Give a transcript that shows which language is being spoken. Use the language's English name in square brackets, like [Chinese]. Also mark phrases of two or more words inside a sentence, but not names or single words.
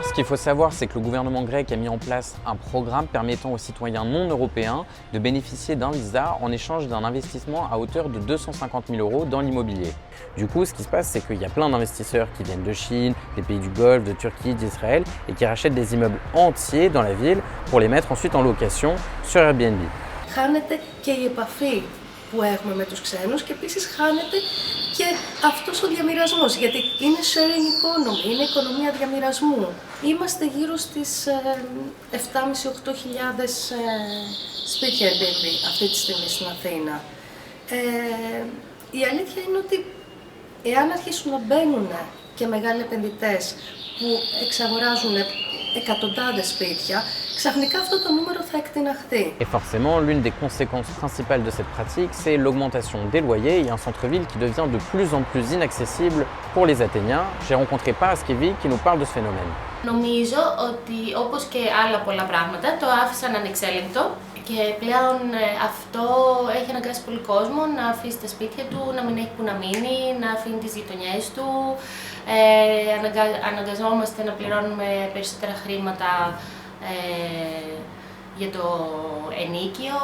[French] Ce qu'il faut savoir, c'est que le gouvernement grec a mis en place un programme permettant aux citoyens non européens de bénéficier d'un visa en échange d'un investissement à hauteur de 250 000 € dans l'immobilier. Du coup, ce qui se passe, c'est qu'il y a plein d'investisseurs qui viennent de Chine, des pays du Golfe, de Turquie, d'Israël et qui rachètent des immeubles entiers dans la ville pour les mettre ensuite en location sur Airbnb. [Greek] Χάνεται και η επαφή που έχουμε με τους ξένους και επίσης χάνεται και αυτός ο διαμοιρασμός, γιατί είναι [English] sharing economy, [Greek] είναι οικονομία διαμοιρασμού. Είμαστε γύρω στις 7.500-8.000 σπίτια Airbnb αυτή τη στιγμή στην Αθήνα. Η αλήθεια είναι ότι εάν αρχίσουν να μπαίνουν και μεγάλοι επενδυτές που εξαγοράζουν εκατοντάδες σπίτια, ξαφνικά αυτό το νούμερο θα εκτιναχθεί. [French] Et forcément, l'une des conséquences principales de cette pratique, c'est l'augmentation des loyers et un centre-ville qui devient de plus en plus inaccessible pour les Athéniens. J'ai rencontré Paraskevi qui nous parle de ce phénomène. [Greek] Νομίζω ότι όπως και άλλα πολλά πράγματα το άφησαν ανεξέλεγκτο και πλέον αυτό έχει αναγκάσει πολύ κόσμο να αφήσει τα σπίτια του, να μην έχει που να μείνει, να αφήνει τις γειτονιές του. Αναγκαζόμαστε να πληρώνουμε περισσότερα χρήματα για το ενίκιο.